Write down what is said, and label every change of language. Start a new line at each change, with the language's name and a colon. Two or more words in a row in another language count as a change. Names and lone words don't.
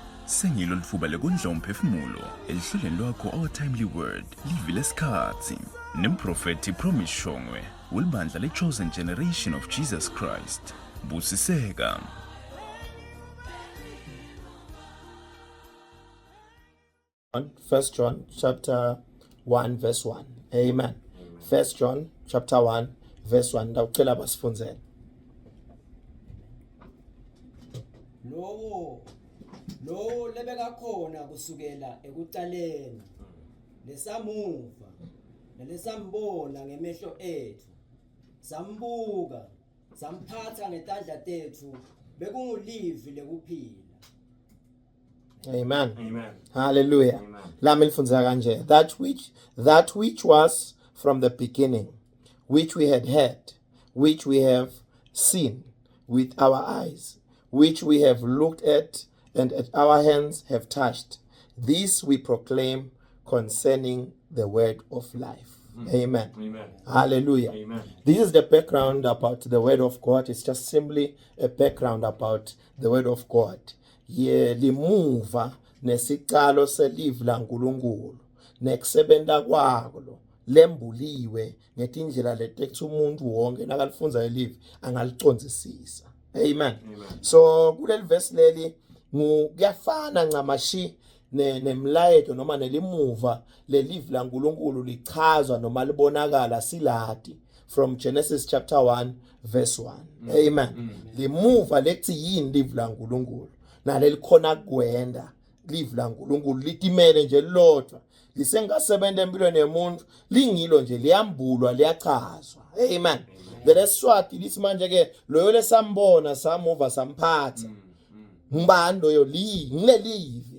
Swati: Sengilo lifuba lekondla umphefumulo elihlelweni lwakho Our Timely Word livi lesikhathi nemprofeti Promise Shongwe ulibandla le-Chosen Generation of Jesus Christ. Busiseka.
English: First John chapter 1 verse 1. Amen. First John chapter 1 verse 1.
Swati: Ndawucela basifunzele. Lo lebeka khona kusukela ekuqaleni lesamuva nelesambona ngemehlo ethu sambuka samphatha ngetandla tethu bekungulivi lekuphila. Amen. Amen. Hallelujah. Amen. Lami lifunza kanje.
English: That which was from the beginning, which we had heard, which we have seen with our eyes, which we have looked at and at our hands have touched. This we proclaim concerning the word of life. Amen. Amen. Hallelujah. Amen. This is the background about the word of God. It's just simply a background about the word of God.
Swati: Limuva nesicalo selive laNkulunkulu nekusebenta kwalo lembuliwe ngetindlela letethi umuntu wonke nakalifunza elive angalicondzisisa. Amen. So kuleli verse leli kuyafana ncamashi nemlayeto noma nelimuva lelive laNkulunkulu lichazwa noma libonakala silati
English: from Genesis chapter 1 verse 1.
Swati: Amen. Limuva lethi yini live laNkulunkulu nalelikhona kwenda live laNkulunkulu litimele nje lodwa lisengasebenza empilweni yemuntu lingilo nje liyambulwa liyachazwa. Amen. Leswati lithi manje ke loyo lesambona samuva samphatha ngubani loyo ngilelivi.